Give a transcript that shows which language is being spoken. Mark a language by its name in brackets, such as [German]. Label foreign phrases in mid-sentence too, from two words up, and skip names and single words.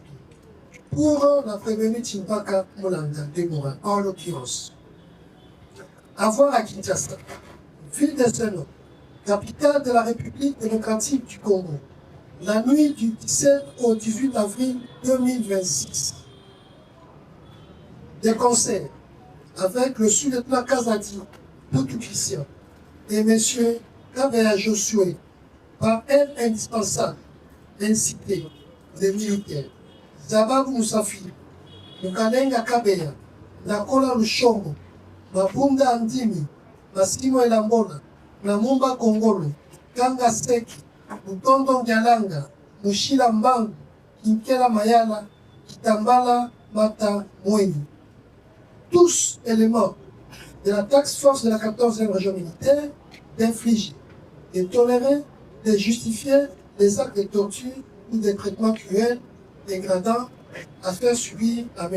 [French] Pour la prévenue Chimpaka Mulanga Deborah, en l'occurrence, avoir à Kinshasa, ville de Seno, capitale de la République démocratique du Congo, la nuit du 17 au 18 avril 2026, des concerts avec le sous-lieutenant Kazadi Putu Christian et M. Kabea Josué, par aide indispensable, incité des militaires, Zabab Moussafi, Mukalenga Kabea, Nakola Lushongo, Mabunda Andimi, Massimo Elambola, Namumba Kongolo, Kanga Seki, Mutondo Ngalanga, Mushila Mbangu, Kinkela Mayala, Kitambala Mata Mweni. Tous éléments de la taxe force de la 14e région militaire d'infliger, de tolérer, de justifier les actes de torture ou des traitements cruels, dégradants, à faire subir à M.